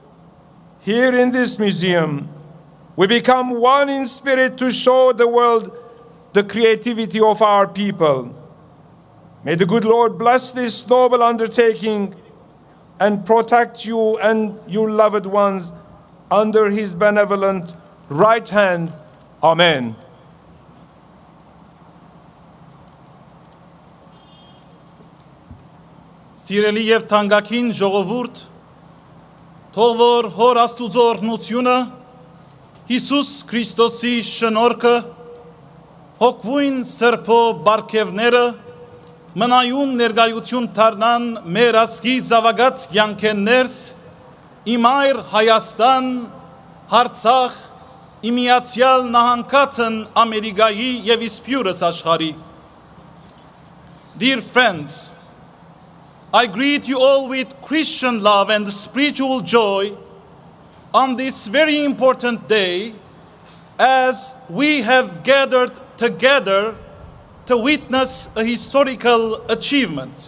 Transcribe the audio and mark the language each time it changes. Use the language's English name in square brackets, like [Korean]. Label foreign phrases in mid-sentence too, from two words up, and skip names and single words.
[English] Here in this museum, we become one in spirit to show the world the creativity of our people. May the good Lord bless this noble undertaking and protect you and your loved ones under his benevolent right hand. Amen. [Armenian] Սիրելի եւ թանկագին ժողովուրդ, թող որ Հոր Աստուծո օրհնությունը, Հիսուս Քրիստոսի շնորհքը, հոգվույն սրբո բարգևները մնայուն ներկայություն դառնան մեր ազգի զավակած կյանքեն ներս, իմ այր Հայաստան, Արցախ, Միացյալ Նահանգներն Ամերիկայի եւ իսպյուրս աշխարհի. [English] Dear friends, I greet you all with Christian love and spiritual joy on this very important day as we have gathered together to witness a historical achievement.